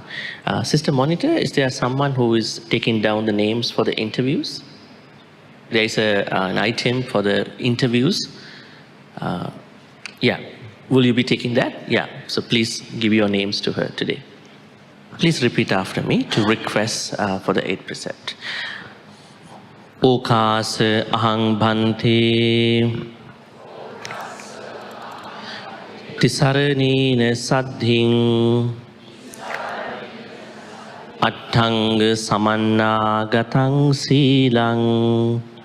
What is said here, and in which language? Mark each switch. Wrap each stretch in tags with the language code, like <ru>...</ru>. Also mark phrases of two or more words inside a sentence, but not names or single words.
<en>Sister Monitor, is there someone who is taking down the names for the interviews? There is an item for the interviews. Yeah. Will you be taking that? Yeah. So please give your names to her today. Please repeat after me to request for the 8 precept.</en> <pi>Okasa ahang bhante tisaranina saddhing attanga samanna gatang silang</pi>